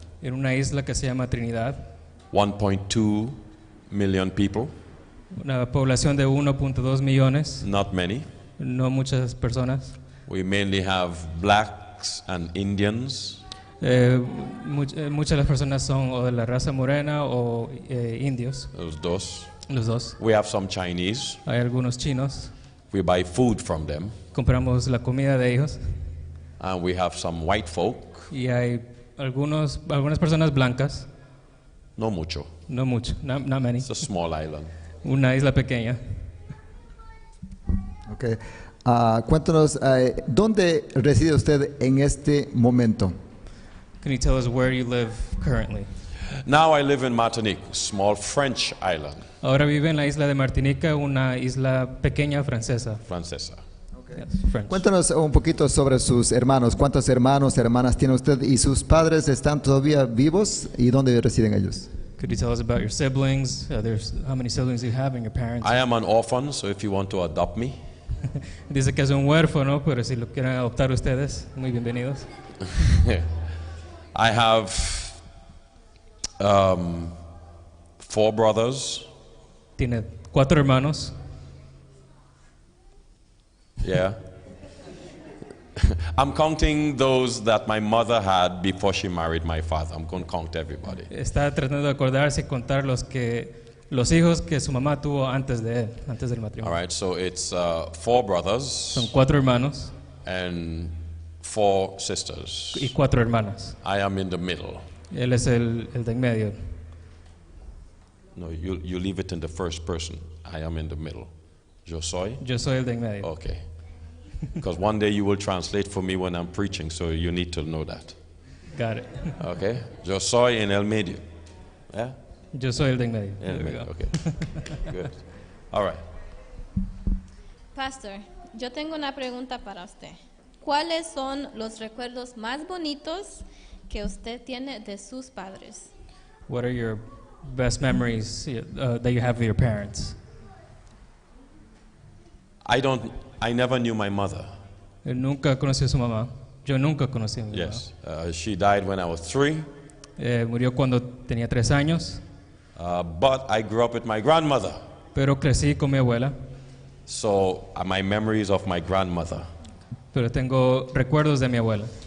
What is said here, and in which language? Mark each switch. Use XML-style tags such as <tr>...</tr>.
<es>en una isla que se llama Trinidad,</es> <en>1.2 million people,</en> <es>una población de 1.2 millones,</es> <en>not many.</en> <es>no muchas personas.</es> <en>We mainly have blacks and Indians.</en> <es>Muchas de las personas son o de la raza morena o indios,</es> <en>Those dos.</en> <es>los dos.</es> <en>We have some Chinese.</en> <es>Hay algunos chinos,</es> <en>We buy food from them.</en> <es>compramos la comida de ellos,</es> <en>And we have some white folk.</en> <es>y hay algunas personas blancas, No mucho. no mucho,</es> <en>not many, It's a small island.</en> <es>una isla pequeña.</es> <en>Okay.</en> <es>Cuéntanos, ¿dónde reside usted en este momento?</es> <en>Can you tell us where you live currently? Now I live in Martinique, small French island,</en> <es>Ahora vive en la isla de Martinica, una isla pequeña francesa. Francesa.</es> <en>Yes, French.</en> <es>Cuéntanos un poquito sobre sus hermanos. ¿Cuántos hermanos, hermanas tiene usted? ¿Y sus padres están todavía vivos? ¿Y dónde residen ellos?</es> <en>Could you tell us about your siblings? How many siblings do you have and your parents? I am an orphan, so if you want to adopt me,</en> <es>Dice que es un huérfano, pero si lo quieren adoptar ustedes, muy bienvenidos.</es> <en>I have 4 brothers</en> <es>Tiene 4 hermanos</es> <en>Yeah. I'm counting those that my mother had before she married my father. I'm going to count everybody.</en> <es>Está tratando de acordarse y contar los hijos que su mamá tuvo antes de él, antes del</es> <en>All</en> <es>matrimonio.</es> <en>right, so it's 4 brothers</en> <es>Son 4 hermanos</es> <en>and 4 sisters.</en> <es>y 4 hermanas.</es> <en>I am in the middle.</en> <es>Él es el de en medio.</es> <en>No, you leave it in the first person. I am in the middle.</en> <es>Yo soy? Yo soy el de en medio.</es> <en>Okay. Because one day you will translate for me when I'm preaching, so you need to know that. Got it.</en> <es>Okay? Yo soy en el medio. Yeah? Yo soy el de en medio. En el</es> <en>There we</en> <es>medio.</es> <en>go. Okay. Good. All right.</en> <es>Pastor, yo tengo una pregunta para usted. ¿Cuáles son los recuerdos más bonitos que usted tiene de sus padres?</es> <en>What are your best memories that you have of your parents? I never knew my mother.</en> <es>Él nunca conoció a su mamá. Yo nunca conocí a mi</es> <en>Yes. She died when I was 3.</en> <es>mamá. Murió cuando tenía 3 años,</es> <en>But I grew up with my grandmother.</en> <es>pero crecí con mi abuela.</es> <en>So my memories of my grandmother.</en> <es>Pero tengo recuerdos de mi abuela.</es>